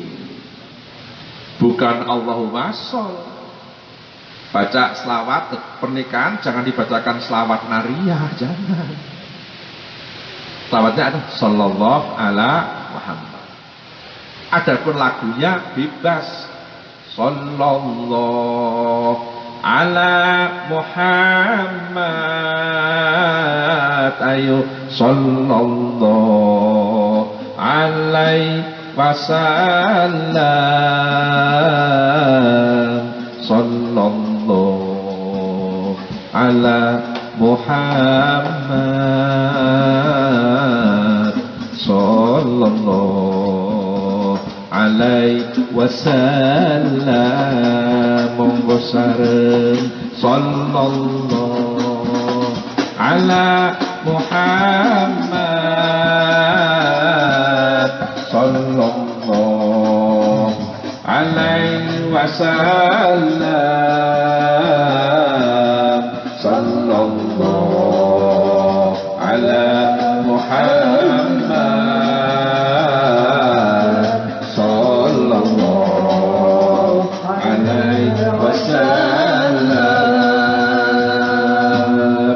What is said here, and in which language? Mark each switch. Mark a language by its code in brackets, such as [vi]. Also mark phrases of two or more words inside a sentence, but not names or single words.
[id] Bukan [ar] اللهم صل. [id] Baca selawat pernikahan jangan dibacakan selawat nariyah, jangan. [ar] Selawatnya ada صلى الله على محمد. [id] Adapun lagunya bebas, [ar] صلى الله على Muhammad, ayo صلى الله عليه وسلم صلى الله على محمد صلى الله عليه وسلم. [jv] Monggo sareng [ar] صلى الله على محمد صلى الله عليه وسلم صلى الله على محمد صلى الله عليه وسلم.